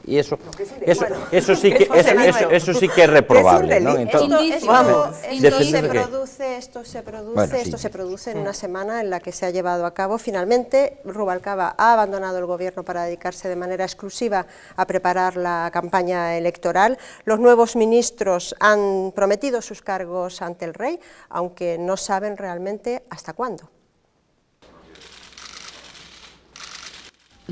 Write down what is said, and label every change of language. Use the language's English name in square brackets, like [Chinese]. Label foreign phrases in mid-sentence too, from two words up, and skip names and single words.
[Galician] E eso sí que é reprobable, non? [Spanish] Esto se produce en una semana en la que se ha llevado a cabo. Finalmente, Rubalcaba ha abandonado el gobierno para dedicarse de manera exclusiva a preparar la campaña electoral. Los nuevos ministros han prometido sus cargos ante el rey, aunque no saben realmente hasta cuándo.